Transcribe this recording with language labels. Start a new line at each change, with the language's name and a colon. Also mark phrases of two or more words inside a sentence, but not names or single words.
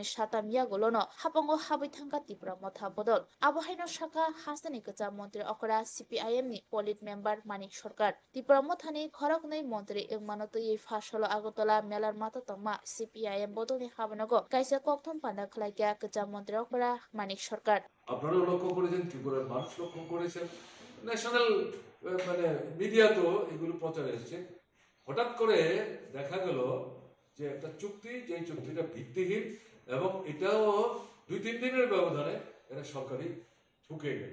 Kok Borok: satam yagolono hapango habai thangka Tripura motha bodol abo haino shaka hasani kacha mantri okra CPIM ni
English: polit member
Kok Borok: Manik Sarkar Tripura mothani khoroknai mantri engmano tui phasalo Agartala melar mata tongma CPIM bodolni habanago kaisa kokthom panda khlaikya kacha mantri okra Manik Sarkar
Bangla: আপনারাও লক্ষ্য করেছেন, ত্রিপুরার মানুষ লক্ষ্য করেছেন, ন্যাশনাল মানে মিডিয়া তো এগুলো প্রচার এসেছে। হঠাৎ করে দেখা গেল যে একটা চুক্তি, যে চুক্তিটা ভিত্তিহীন এবং এটাও 2-3 দিনের ব্যবধানে এটা সরকারি ঠুকে গেল।